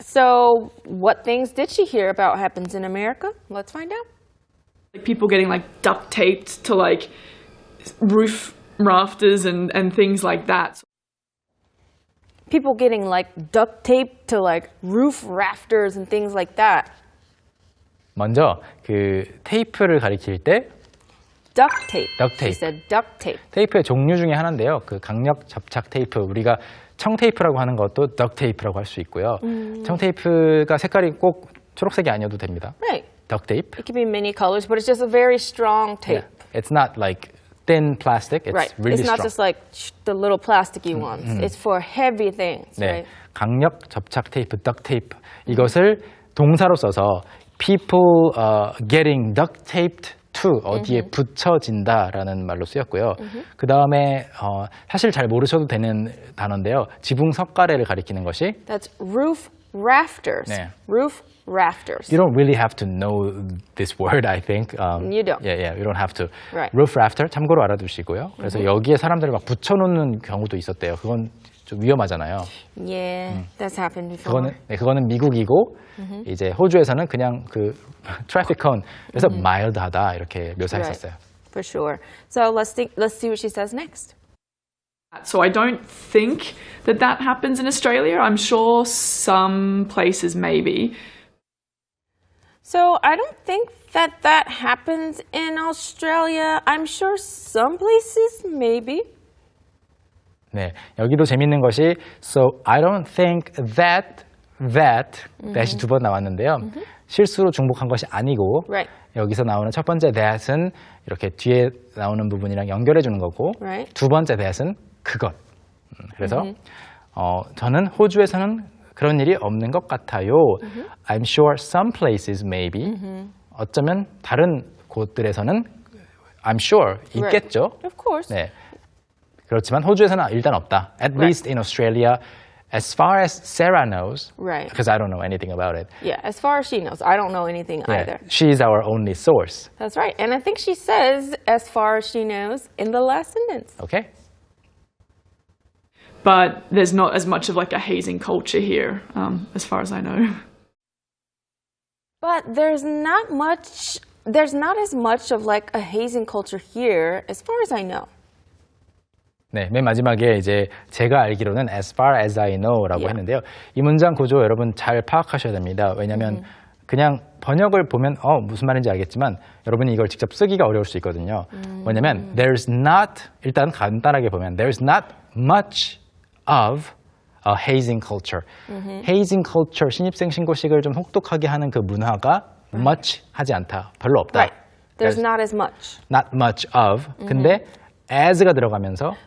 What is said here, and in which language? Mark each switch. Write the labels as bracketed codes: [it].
[en] So what things did she hear about happens in America? Let's find out. Like people getting like duct taped to like roof rafters and things like that. People getting like duct taped to like roof rafters and things like that. [ko] 먼저 그 테이프를 가리킬 때 [en] Duct tape. Duct tape. She said duct tape. [ko] 테이프의 종류 중에 하나인데요. 그 강력 접착 테이프, 우리가 청테이프라고 하는 것도 덕 테이프라고 할 수 있고요. 청테이프가 색깔이 꼭 초록색이 아니어도 됩니다. [en] Right. [ko] 덕 테이프. [en] It could be many colors, but it's just a very strong tape. Yeah. It's not like thin plastic. It's Right. really It's not strong. just like the little plasticky ones. It's for heavy things, [ko] 네, [en] right? [ko] 강력 접착 테이프, 덕 테이프. 이것을 동사로 써서 [en] people getting duct taped to [ko] 어디에 붙여진다라는 말로 쓰였고요. 그 다음에 사실 잘 모르셔도 되는 단어인데요. 지붕 석가래를 가리키는 것이 [en] That's roof rafters. [ko] 네. [en] Roof rafters. You don't really have to know this word, I think. You don't. Yeah, you don't have to. Right. [ko] Roof rafter 참고로 알아두시고요. 그래서 여기에 사람들을 막 붙여놓는 경우도 있었대요. 그건 좀 위험하잖아요. [en] Yeah, that's happened before. [ko] 그거는 미국이고 이제 호주에서는 그냥 그 트래픽 콘 그래서 마일드하다 이렇게 묘사했었어요. [en] Right. For sure. So let's see what she says next. So I don't think that happens in Australia. I'm sure some places maybe. So I don't think that happens in Australia. I'm sure some places maybe. [ko] 네, 여기도 재밌는 것이 [en] so I don't think that [ko] 이 두 번 나왔는데요. 실수로 중복한 것이 아니고 [en] Right. [ko] 여기서 나오는 첫 번째 that은 이렇게 뒤에 나오는 부분이랑 연결해 주는 거고 [en] Right. [ko] 두 번째 that은 그것. 그래서 저는 호주에서는 그런 일이 없는 것 같아요. [en] I'm sure some places maybe. [ko] 어쩌면 다른 곳들에서는 [en] I'm sure [ko] 있겠죠. [en] Right. Of course. [ko] 네. 그렇지만 호주에서는 일단 없다. [en] At least in Australia, as far as Sarah knows, Right. because I don't know anything about it. Yeah, as far as she knows. I don't know anything either. She is our only source. That's right. And I think she says, as far as she knows, in the last sentence. Okay? But there's not as much of like a hazing culture here, as far as I know. But there's not as much of like a hazing culture here, as far as I know. [ko] 네, 맨 마지막에 이제 제가 알기로는 [en] as far as I know [ko] 라고 [en] Yeah. [ko] 했는데요. 이 문장 구조 여러분 잘 파악하셔야 됩니다. 왜냐하면 그냥 번역을 보면 무슨 말인지 알겠지만 여러분이 이걸 직접 쓰기가 어려울 수 있거든요. 왜냐하면 [en] there's not [ko] 일단 간단하게 보면 [en] there's not much of a hazing culture. [ko] hazing culture 신입생 신고식을 좀 혹독하게 하는 그 문화가 much 하지 않다. 별로 없다. [en] Right. There's not as much. not much of. [ko] 근데 as가 들어가면서